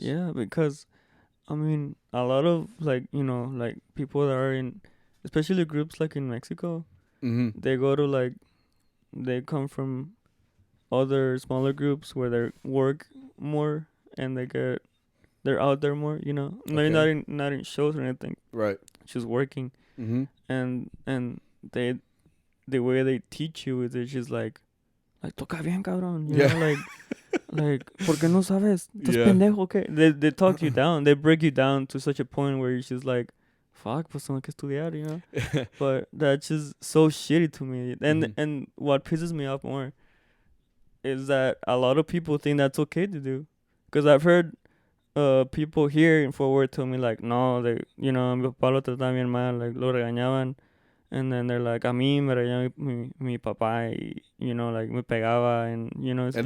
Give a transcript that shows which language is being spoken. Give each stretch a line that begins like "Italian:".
English: Yeah, because I mean, a lot of people that are in, especially groups in Mexico, they go to they come from other smaller groups where they work more and they're out there more, maybe not in shows or anything, right? Just working. And they the way they teach you is it's just like
Spanish: toca bien cabrón,
English: you Yeah.
Spanish: know, like ¿por qué no sabes? ¿Estás
English: Yeah.
Spanish: pendejo qué?
English: They talk you down, they break you down to such a point where you're just like, fuck,
Spanish: pues tengo que estudiar,
English: you know. But that's just so shitty to me. And Mhm. and what pisses me off more is that a lot of people think that's okay to do, because I've heard people here in Fort Worth tell me like, no, they, you know,
Spanish: mi papá lo trataba bien mal,
English: like
Spanish: lo regañaban,
English: and then they're like,
Spanish: a mí me regañó mi papá, y,
English: you know, like
Spanish: me pegaba,
English: and you know, it's